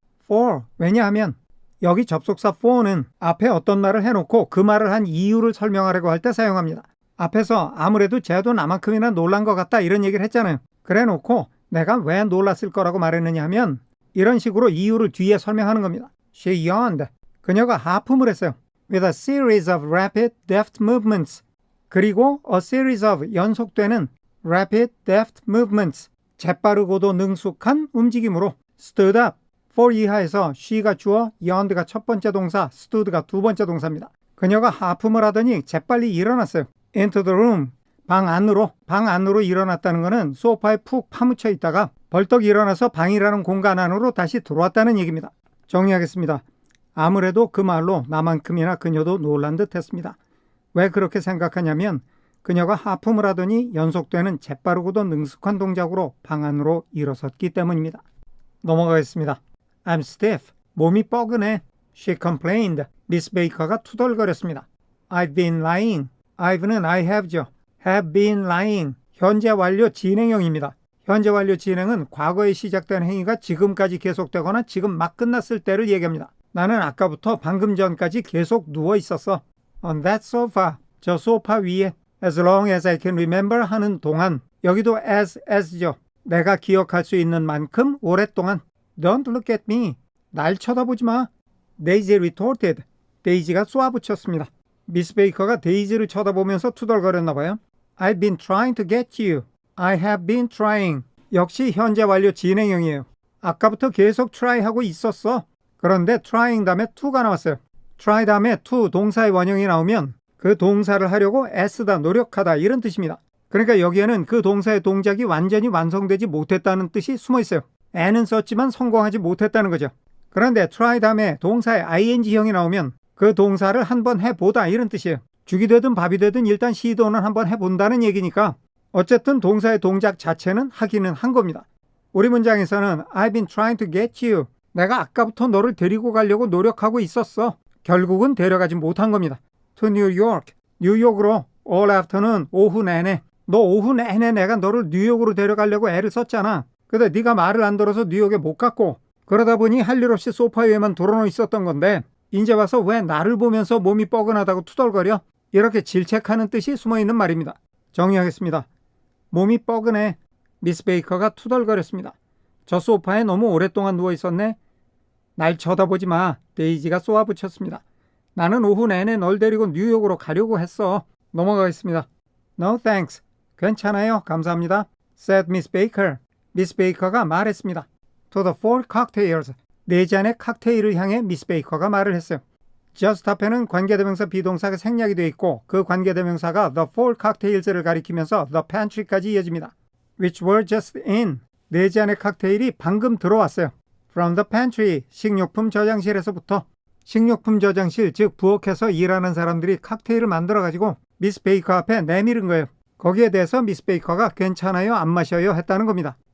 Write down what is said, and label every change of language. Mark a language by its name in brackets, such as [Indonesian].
[Korean] for, 왜냐하면 여기 접속사 for는 앞에 어떤 말을 해놓고 그 말을 한 이유를 설명하려고 할 때 사용합니다. 앞에서 아무래도 쟤도 나만큼이나 놀란 것 같다 이런 얘기를 했잖아요. 그래 놓고 내가 왜 놀랐을 거라고 말했느냐 하면 이런 식으로 이유를 뒤에 설명하는 겁니다. [English] She yawned. [Korean] 그녀가 하품을 했어요. [English] With a series of rapid, deft movements. 그리고 a series of 연속되는 rapid, deft movements. [Korean] 재빠르고도 능숙한 움직임으로 [English] stood up. [Korean] for 이하에서 she가 주어, yawned가 첫 번째 동사, stood가 두 번째 동사입니다. 그녀가 하품을 하더니 재빨리 일어났어요. [English] Into the room. [Korean] 방 안으로 일어났다는 것은 소파에 푹 파묻혀 있다가 벌떡 일어나서 방이라는 공간 안으로 다시 들어왔다는 얘기입니다. 정리하겠습니다. 아무래도 그 말로 나만큼이나 그녀도 놀란 듯 했습니다. 왜 그렇게 생각하냐면 그녀가 하품을 하더니 연속되는 재빠르고도 능숙한 동작으로 방 안으로 일어섰기 때문입니다. 넘어가겠습니다. [English] I'm stiff. [Korean] 몸이 뻐근해. [English] She complained. [Korean] 미스 베이커가 투덜거렸습니다. [English] I've been lying. I've는 I have죠. have been lying. [Korean] 현재 완료 진행형입니다. 현재 완료 진행은 과거에 시작된 행위가 지금까지 계속되거나 지금 막 끝났을 때를 얘기합니다. 나는 아까부터 방금 전까지 계속 누워 있었어. [English] On that sofa. [Korean] 저 소파 위에. [English] As long as I can remember [Korean] 하는 동안. 여기도 as죠. 내가 기억할 수 있는 만큼 오랫동안. [English] Don't look at me. [Korean] 날 쳐다보지 마. [English] Daisy retorted. [Korean] 데이지가 쏘아붙였습니다. 미스 베이커가 데이지를 쳐다보면서 투덜거렸나 봐요. [English] I've been trying to get you. I have been trying. [Korean] 역시 현재 완료 진행형이에요. 아까부터 계속 try하고 있었어. 그런데 trying 다음에 to가 나왔어요. try 다음에 to 동사의 원형이 나오면 그 동사를 하려고 애쓰다, 노력하다 이런 뜻입니다. 그러니까 여기에는 그 동사의 동작이 완전히 완성되지 못했다는 뜻이 숨어 있어요. N은 썼지만 성공하지 못했다는 거죠. 그런데 try 다음에 동사의 ing형이 나오면 그 동사를 한번 해보다 이런 뜻이에요. 죽이 되든 밥이 되든 일단 시도는 한번 해본다는 얘기니까 어쨌든 동사의 동작 자체는 하기는 한 겁니다. 우리 문장에서는 [English] I've been trying to get you. [Korean] 내가 아까부터 너를 데리고 가려고 노력하고 있었어. 결국은 데려가지 못한 겁니다. [English] To New York. [Korean] 뉴욕으로 [English] all afternoon [Korean] 오후 내내. 너 오후 내내 내가 너를 뉴욕으로 데려가려고 애를 썼잖아. 근데 네가 말을 안 들어서 뉴욕에 못 갔고 그러다 보니 할 일 없이 소파 위에만 드러누워 있었던 건데 이제 와서 왜 나를 보면서 몸이 뻐근하다고 투덜거려? 이렇게 질책하는 뜻이 숨어있는 말입니다. 정리하겠습니다. 몸이 뻐근해. 미스 베이커가 투덜거렸습니다. 저 소파에 너무 오랫동안 누워있었네. 날 쳐다보지 마. 데이지가 쏘아붙였습니다. 나는 오후 내내 널 데리고 뉴욕으로 가려고 했어. 넘어가겠습니다. [English] No thanks. [Korean] 괜찮아요. 감사합니다. [English] said Miss Baker. [Korean] 미스 베이커가 말했습니다. [English] To the four cocktails. [Korean] 네 잔의 칵테일을 향해 미스 베이커가 말을 했어요. just 앞에는 관계대명사 비동사가 생략이 되어 있고 그 관계대명사가 [English] the four cocktails [Korean] 를 가리키면서 the pantry까지 이어집니다. [English] which were just in. [Korean] 4잔의 칵테일이 방금 들어왔어요. [English] From the pantry, [Korean] 식료품 저장실에서부터. 식료품 저장실, 즉 부엌에서 일하는 사람들이 칵테일을 만들어가지고 미스 베이커 앞에 내밀은 거예요. 거기에 대해서 미스 베이커가 괜찮아요, 안 마셔요 했다는 겁니다.